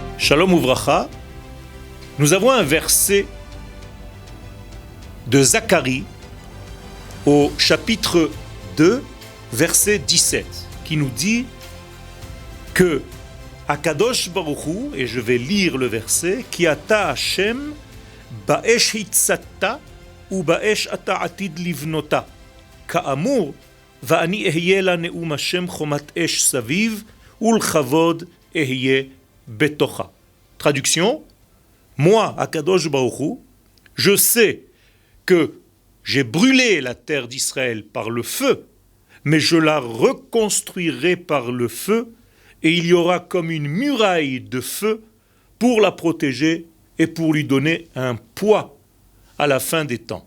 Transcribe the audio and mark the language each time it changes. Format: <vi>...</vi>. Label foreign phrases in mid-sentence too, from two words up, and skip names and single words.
<he>שלום וברכה,</he> <fr>nous avons un verset de Zacharie au chapitre 2, verset 17, qui nous dit que</fr> <he>הקדוש ברוך הוא,</he> <fr>et je vais lire le verset,</fr> <he>כי אתה השם באש הצתה ובאש אתה עתיד לבנותה, כאמור ואני אהיה לה נאום השם חומת אש סביב ולכבוד אהיה בתוכה.</he> <fr>Traduction, moi,</fr> <he>הקדוש ברוך הוא,</he> <fr>je sais que j'ai brûlé la terre d'Israël par le feu, mais je la reconstruirai par le feu, et il y aura comme une muraille de feu pour la protéger et pour lui donner un poids à la fin des temps.</fr>